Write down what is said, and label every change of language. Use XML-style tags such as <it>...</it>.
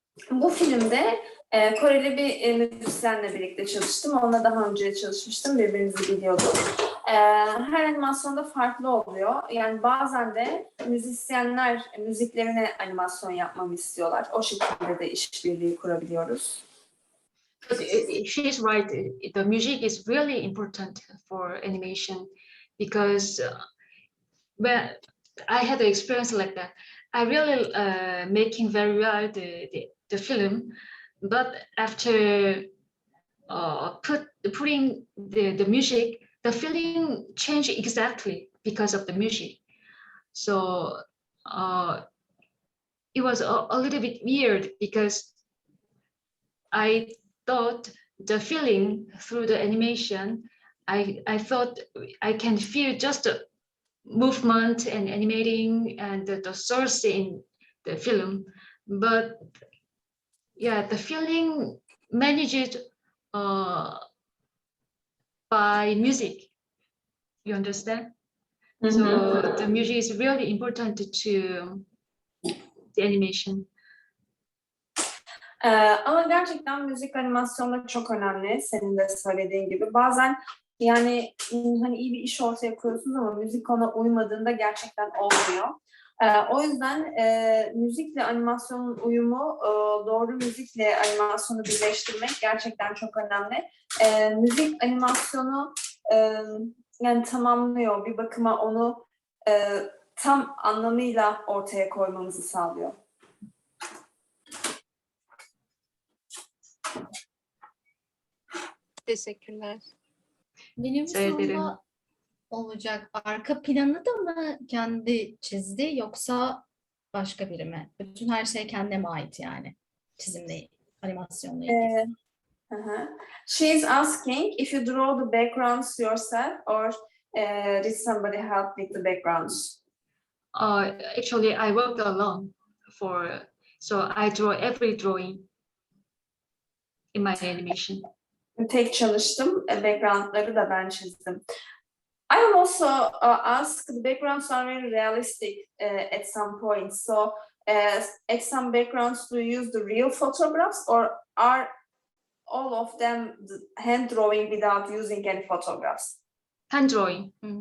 <tr>Bu filmde Koreli bir müzisyenle birlikte çalıştım. Onunla daha önce çalışmıştım. Birbirimizi biliyorduk. Her animasyonda farklı oluyor. Yani bazen de müzisyenler müziklerine animasyon yapmamı istiyorlar. O şekilde de işbirliği kurabiliyoruz.</tr> <en>She is right. The music is really important for animation because when I had an experience like that, I really making very well the film, but after putting the music, the feeling changed exactly because of the music. So it was a little bit weird because I thought the feeling through the animation, I thought I can feel just the movement and animating and the source in the film, but yeah, the feeling managed by music. You understand? So the music is really important to the animation.</en> <tr>Ama gerçekten müzik animasyonda çok önemli. Senin de söylediğin gibi. Bazen yani hani iyi bir iş ortaya koyuyorsunuz ama müzik ona uymadığında gerçekten olmuyor. O yüzden müzikle animasyonun uyumu, doğru müzikle animasyonu birleştirmek gerçekten çok önemli. Müzik animasyonu yani tamamlıyor. Bir bakıma onu tam anlamıyla ortaya koymamızı sağlıyor. Teşekkürler. Benim sorumda olacak. Arka planı da mı kendi çizdi yoksa başka biri mi? Bütün her şey kendine ait yani. Çizimle, animasyonla ilgili.</tr> <en>She's asking if you draw the backgrounds yourself or did somebody help with the backgrounds? Actually, I worked alone so I draw every drawing in my animation.</en> <tr>Tek çalıştım, backgroundları da ben çizdim.</tr> <en>I will also ask, the backgrounds are very realistic at some point. So at some backgrounds, do you use the real photographs or are all of them hand drawing without using any photographs? Hand drawing.</en>